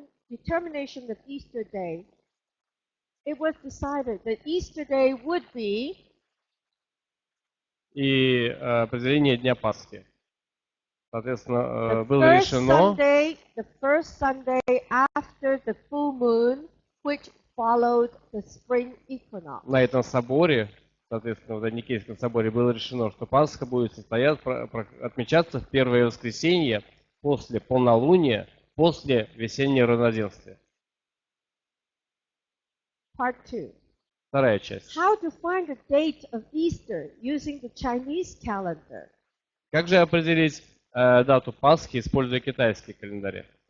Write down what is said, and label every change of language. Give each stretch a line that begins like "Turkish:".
English: Determination of Easter Day. It was decided that Easter Day would be
Russian: И определение Дня Пасхи. Соответственно, было решено
English: the first Sunday after the full moon, which followed the spring equinox.
Russian: на этом соборе, соответственно, в Никейском соборе было решено, что Пасха будет отмечаться в первое воскресенье после полнолуния, после весеннего равноденствия.
English: Part 2.
Russian: Вторая часть.
English: How to find the date of Easter using the Chinese calendar?
Russian: Как же определить дату Пасхи, используя китайский календарь?